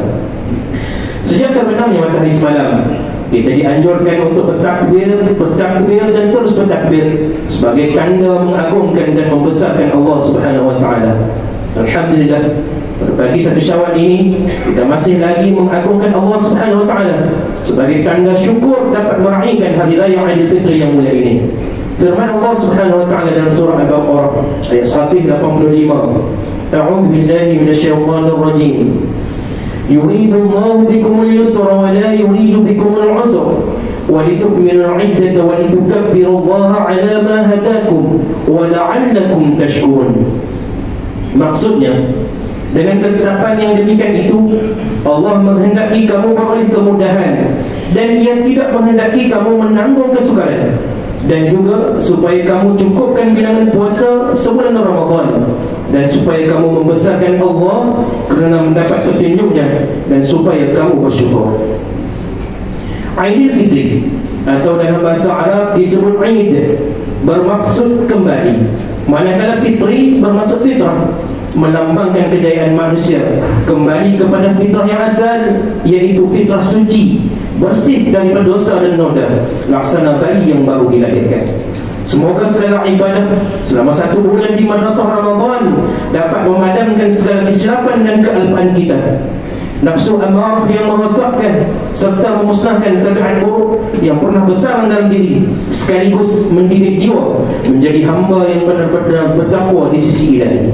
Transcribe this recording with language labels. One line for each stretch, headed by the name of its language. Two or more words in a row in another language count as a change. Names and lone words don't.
Malay: Sejak terbenamnya matahari semalam, kita dianjurkan untuk bertakbir dan terus bertakbir sebagai tanda mengagungkan dan membesarkan Allah
Arabic: سبحانه وتعالى.
Malay: Alhamdulillah, pada pagi 1 Syawal ini kita masih lagi mengagungkan Allah
Arabic: سبحانه وتعالى
Malay: sebagai tanda syukur dapat meraihkan hari raya Aidilfitri yang mulia ini. Firman Allah
Arabic: سبحانه وتعالى
Malay: dalam surah Al-Baqarah ayat 185.
Arabic: أعوذ بالله من الشيطان الرجيم. يريد الله بكم اليسر ولا يريد بكم العسر ولتكملوا العدة ولتكبروا الله على ما هداكم ولعلكم تشكرون.
Malay: Maksudnya, dengan ketetapan yang demikian itu, Allah menghendaki kamu beroleh kemudahan dan Ia tidak menghendaki kamu menanggung kesukaran, dan juga supaya kamu cukupkan bilangan puasa sebulan Ramadan, dan supaya kamu membesarkan Allah kerana mendapat petunjuknya, dan supaya kamu bersyukur. Aidilfitri atau dalam bahasa Arab disebut Aid, bermaksud kembali, manakala fitri bermaksud fitrah, melambangkan kejayaan manusia kembali kepada fitrah yang asal, iaitu fitrah suci, bersih daripada dosa dan noda, laksana bayi yang baru dilahirkan. Semoga segala ibadah selama 1 bulan di madrasah Ramadan dapat memadamkan segala kesilapan dan kealpaan kita, nafsu amarah yang merosakkan serta memusnahkan tabiat buruk yang pernah bersarang dalam diri, sekaligus mendidik jiwa menjadi hamba yang benar-benar bertakwa di sisi Ilahi.